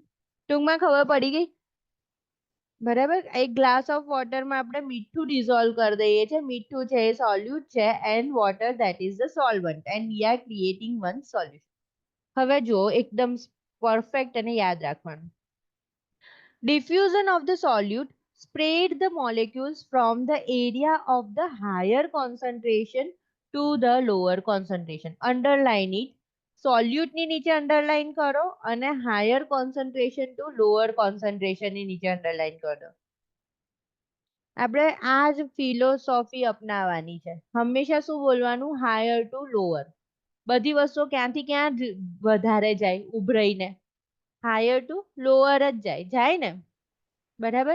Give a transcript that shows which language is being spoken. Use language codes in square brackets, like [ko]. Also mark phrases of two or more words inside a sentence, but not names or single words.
[gu] ટૂંકમાં ખબર પડી ગઈ, બરાબર. એક [en] glass of water [gu] આપણે મીઠું ડિઝોલ્વ કરી દઈએ છીએ. મીઠું છે એ સોલ્યુટ છે [en] and water that is the solvent and we are creating one solution. [gu] હવે જો એકદમ પરફેક્ટ અને યાદ રાખવાનું. [en] Diffusion of the solute spread the molecules from the area of the higher concentration to the lower concentration. Underline it. Solute [gu] ની નીચે [en] underline [gu] કરો અને [en] higher concentration to lower concentration [gu] ની નીચે [en] underline કરો. [gu] આપણે આ જ ફિલોસોફી અપનાવવાની છે. હંમેશા શું બોલવાનું? [en] higher to lower. [gu] બધી વસ્તુઓ ક્યાંથી ક્યાં વધારે જાય ઉભરાઈને? [en] higher to lower [gu] જ જાય ને, બરાબર.